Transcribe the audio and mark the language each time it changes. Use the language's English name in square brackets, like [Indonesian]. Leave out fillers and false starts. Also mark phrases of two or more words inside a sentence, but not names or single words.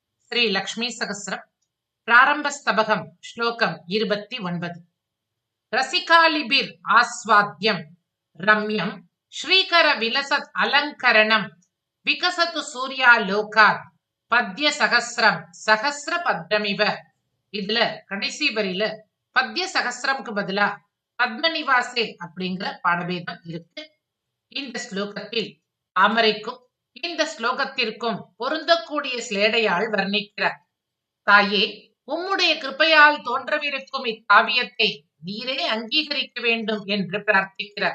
[Sanskrit] श्री लक्ष्मी सहस्रम प्रारंभस्तबकम श्लोकम 29 रसिकालिभिर आस्वाद्यम रम्यम श्रीकर विलसत् अलंकरणम विकसतु सूर्यालोकात् पद्य सहस्रम सहस्र पद्रमिव [Tamil] இதுல கடைசி வரியில பத்ய சகஸ்ரம்க்கு பதிலா பத்மநிவாசே அப்படிங்கிற பாடபேதம் இருக்கு. இந்த ஸ்லோகத்தில் தாமரைக்கும் இந்த ஸ்லோகத்திற்கும் பொருந்தக்கூடிய ஸ்லேடையால் வர்ணிக்கிறார். தாயே, உம்முடைய கிருப்பையால் தோன்றவிருக்கும் இக்காவியத்தை நீரே அங்கீகரிக்க வேண்டும் என்று பிரார்த்திக்கிறார்.